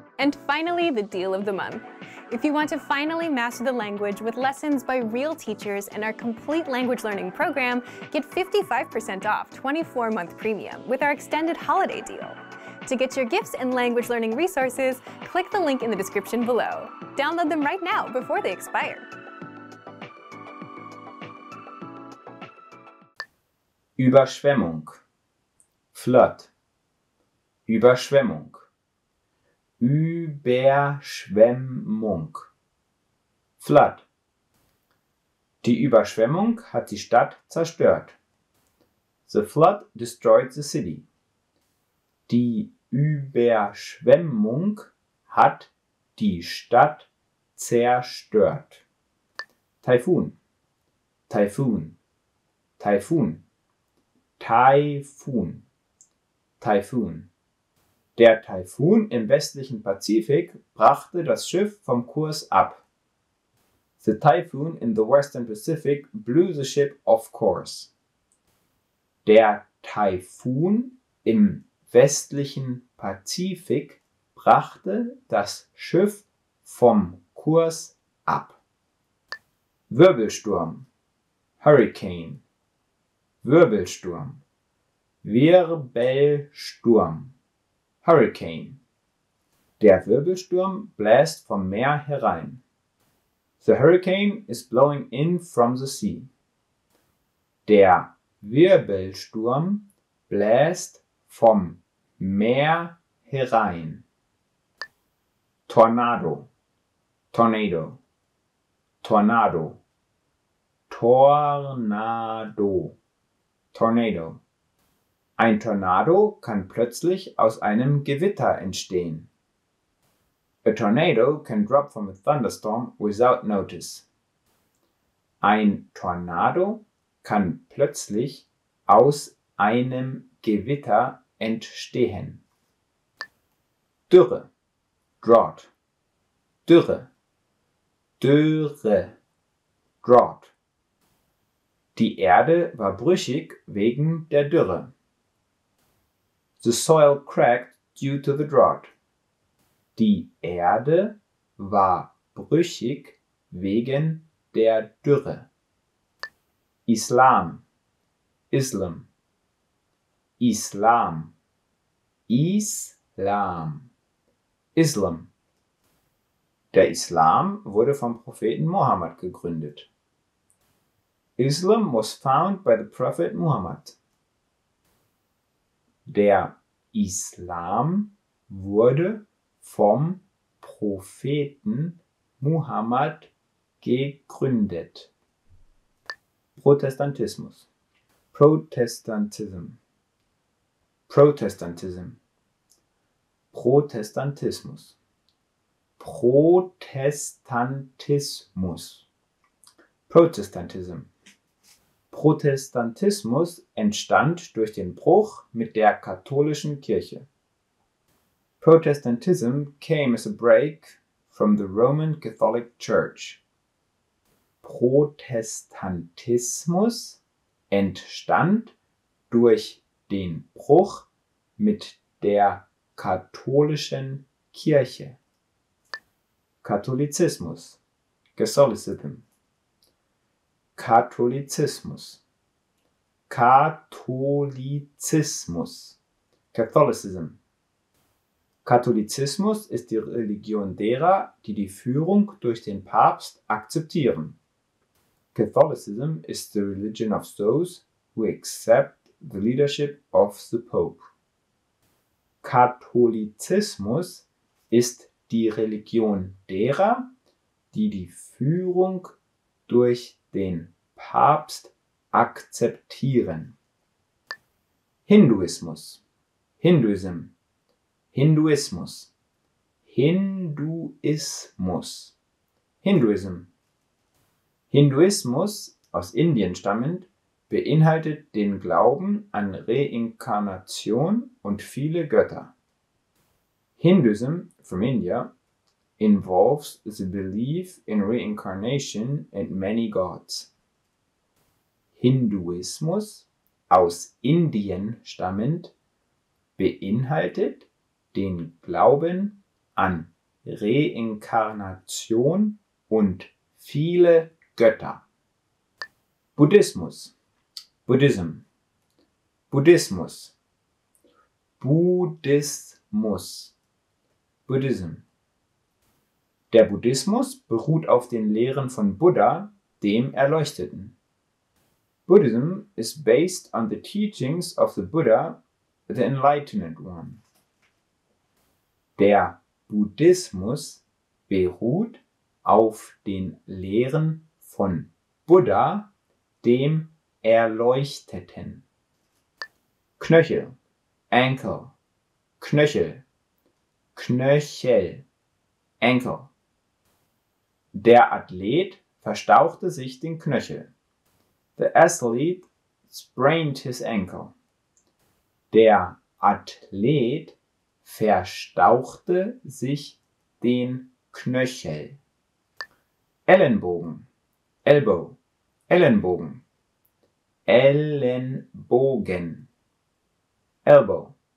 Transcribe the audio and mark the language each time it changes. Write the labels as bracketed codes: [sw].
[en] And finally, the deal of the month. If you want to finally master the language with lessons by real teachers and our complete language learning program, get 55% off 24-month premium with our extended holiday deal. To get your gifts and language learning resources, click the link in the description below. Download them right now before they expire. [de] Überschwemmung, [en] Flood, [de] Überschwemmung, Überschwemmung, Flood. Die Überschwemmung hat die Stadt zerstört. [en] The flood destroyed the city. [de] Die Überschwemmung hat die Stadt zerstört. Taifun, Taifun, Taifun, Taifun, Taifun. Der Taifun im westlichen Pazifik brachte das Schiff vom Kurs ab. [en] The typhoon in the western Pacific blew the ship off course. [de] Der Taifun im westlichen Pazifik brachte das Schiff vom Kurs ab. Wirbelsturm, [en] Hurricane, [de] Wirbelsturm, Wirbelsturm, Hurricane. Der Wirbelsturm bläst vom Meer herein. [en] The hurricane is blowing in from the sea. [de] Der Wirbelsturm bläst vom Meer herein. Tornado, Tornado, Tornado, Tornado, Tornado. Ein Tornado kann plötzlich aus einem Gewitter entstehen. [en] A tornado can drop from a thunderstorm without notice. [de] Ein Tornado kann plötzlich aus einem Gewitter entstehen. Dürre, [en] Drought, [de] Dürre, Dürre, Drought. Die Erde war brüchig wegen der Dürre. [en] The soil cracked due to the drought. [de] Die Erde war brüchig wegen der Dürre. Islam, Islam, Islam, Islam, Islam. Der Islam wurde vom Propheten Mohammed gegründet. [en] Islam was found by the Prophet Muhammad. [de] Der Islam wurde vom Propheten Muhammad gegründet. Protestantismus, [en] Protestantism, [de] Protestantism, Protestantismus, Protestantismus, Protestantism. Protestantismus entstand durch den Bruch mit der katholischen Kirche. [en] Protestantism came as a break from the Roman Catholic Church. [de] Protestantismus entstand durch den Bruch mit der katholischen Kirche. Katholizismus, [en] Catholicism, [de] Katholizismus, Katholizismus, Catholicism. Katholizismus ist die Religion derer, die die Führung durch den Papst akzeptieren. [en] Catholicism is the religion of those who accept the leadership of the Pope. [de] Katholizismus ist die Religion derer, die die Führung durch den Papst akzeptieren. Hinduismus, [en] Hinduism, [de] Hinduismus, Hinduismus, Hinduism. Hinduismus, aus Indien stammend, beinhaltet den Glauben an Reinkarnation und viele Götter. [en] Hinduism, from India, involves the belief in reincarnation and many gods. [de] Hinduismus, aus Indien stammend, beinhaltet den Glauben an Reinkarnation und viele Götter. Buddhismus, [en] Buddhism, [de] Buddhismus, Buddhismus, Buddhism. Der Buddhismus beruht auf den Lehren von Buddha, dem Erleuchteten. [en] Buddhism is based on the teachings of the Buddha, the Enlightened One. [de] Der Buddhismus beruht auf den Lehren von Buddha, dem Erleuchteten. Knöchel, [en] Ankle, [de] Knöchel, Knöchel, Ankle. Der Athlet verstauchte sich den Knöchel. [en] The athlete sprained his ankle. [de] Der Athlet verstauchte sich den Knöchel. Ellenbogen, [en] Elbow, [de] Ellenbogen, Ellenbogen, Elbow.